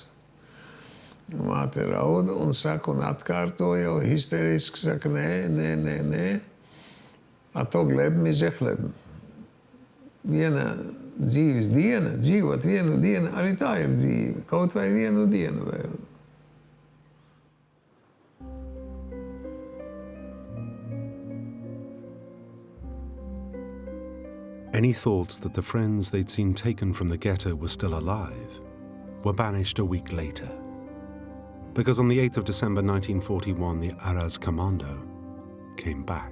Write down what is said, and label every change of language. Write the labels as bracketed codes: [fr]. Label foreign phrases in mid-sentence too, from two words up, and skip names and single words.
[lv] Māte raud un saka, un atkārtoja, histeriski saka, nē. A to glebam ir žehlebam. Viena dzīves diena, dzīvot vienu dienu, arī tā ir dzīve. Kaut vai vienu dienu vēl. [en] Any thoughts that the friends they'd seen taken from the ghetto were still alive were banished a week later. Because on the 8th of December 1941, the Aras Commando came back.